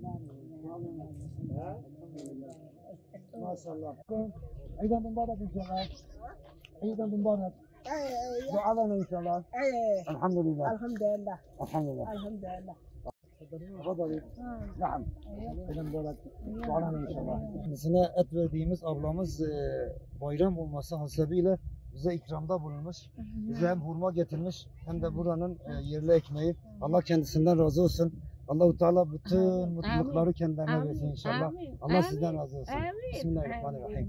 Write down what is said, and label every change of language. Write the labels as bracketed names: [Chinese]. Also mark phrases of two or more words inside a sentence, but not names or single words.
[Arabic] ما شاء الله. عيد مبارك ان شاء الله. عيد مبارك. دعاء لنا ان شاء الله. الحمد لله. الحمد لله. الحمد لله. الحمد لله. تفضلي. نعم. عيد مبارك. دعاء لنا ان شاء الله. [Turkish] Kendisine et verdiğimiz ablamız bayram olması hasebiyle bize ikramda bulunmuş. Bize hem hurma getirmiş hem de buranın yerli ekmeği. Allah kendisinden razı olsun. Allah-u Teala bütün mutlulukları kendilerine versin inşallah. Allah sizden razı olsun. Bismillahirrahmanirrahim.